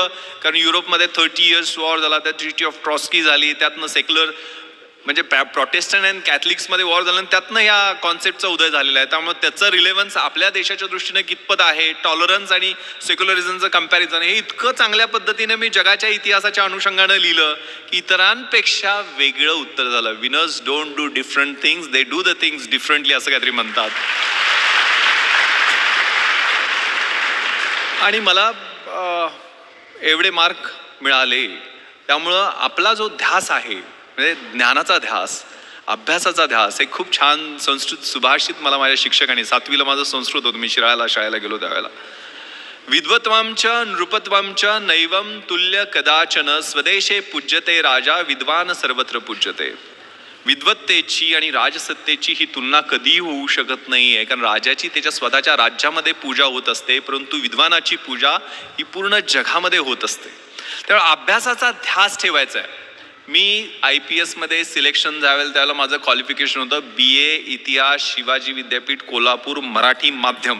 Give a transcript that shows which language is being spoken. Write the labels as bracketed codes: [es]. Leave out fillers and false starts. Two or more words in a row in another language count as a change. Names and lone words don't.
[mr] कारण युरोपमध्ये 30 [en] years war [mr] झाला, त्यात [en] treaty of Trosky [mr] झाली, त्यातनं सेक्युलर म्हणजे [en] Protestant and Catholicsमध्ये [mr] वॉर झालं, त्यातनं ह्या कॉन्सेप्टचा उदय झालेला आहे. त्यामुळे त्याचं रिलेव्हन्स आपल्या देशाच्या दृष्टीने कितपत आहे, टॉलरन्स आणि सेक्युलरिझमचं कम्पॅरिझन, हे इतकं चांगल्या पद्धतीने मी जगाच्या इतिहासाच्या अनुषंगानं लिहिलं की इतरांपेक्षा वेगळं उत्तर झालं. [en] winners don't do different things, they do the things differently, [mr] असं काहीतरी म्हणतात. आणि मला एवढे मार्क मिळाले त्यामुळं आपला जो ध्यास आहे म्हणजे ज्ञानाचा ध्यास, अभ्यासाचा ध्यास, एक खूप छान संस्कृत सुभाषित मला माझ्या शिक्षकांनी, 7वीला माझं संस्कृत होतं, मी शिराळ्याला शाळेला गेलो त्यावेळेला, [sa] विद्वत्वांच नृपत्वांच नैवम तुल्य कदाचन स्वदेशे पूज्यते राजा विद्वान सर्वत्र पूज्यते. [mr] विद्वत्तेची आणि राजसत्तेची ही तुलना कधीही होऊ शकत नाही आहे, कारण राजाची त्याच्या स्वतःच्या राज्यामध्ये पूजा होत असते, परंतु विद्वानाची पूजा ही पूर्ण जगामध्ये होत असते. त्यामुळे अभ्यासाचा ध्यास ठेवायचा आहे. मी IPS मध्ये सिलेक्शन जावेल त्यावेळेला माझं क्वालिफिकेशन होतं BA इतिहास शिवाजी विद्यापीठ कोल्हापूर मराठी माध्यम.